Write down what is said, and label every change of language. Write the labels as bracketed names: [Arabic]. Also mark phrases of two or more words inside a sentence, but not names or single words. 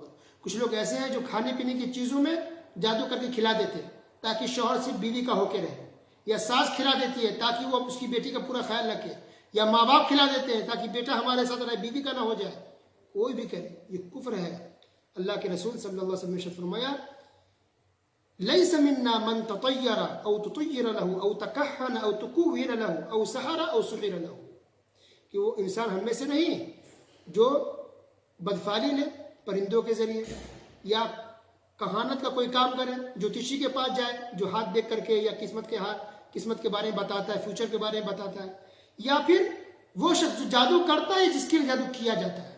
[Urdu] کچھ لوگ ایسے ہیں جو کھانے پینے کی چیزوں میں جادو کر کے کھلا دیتے ہیں تاکہ شوہر صرف بیوی کا ہو کے رہے، یا ساس کھلا دیتی ہے تاکہ وہ اس کی بیٹی کا پورا خیال رکھے، یا ماں باپ کھلا دیتے ہیں تاکہ بیٹا ہمارے ساتھ رہے، بیوی کا نہ ہو جائے. کوئی بھی کرے یہ کفر ہے. اللہ کے رسول صلی اللہ علیہ وسلم نے ارشاد فرمایا [Arabic] لیس منا من تطیر او تطیر له او تکہن او تکوہن له او سحر او سحر له، [Urdu] کہ وہ انسان ہم میں سے نہیں جو بدفعلی لے پرندوں کے ذریعے، یا کہانت کا کوئی کام کرے، جوتشی کے پاس جائے جو ہاتھ دیکھ کر کے یا قسمت کے بارے میں بتاتا ہے، فیوچر کے بارے میں بتاتا ہے، یا پھر وہ شخص جو جادو کرتا ہے جس کے لیے جادو کیا جاتا ہے.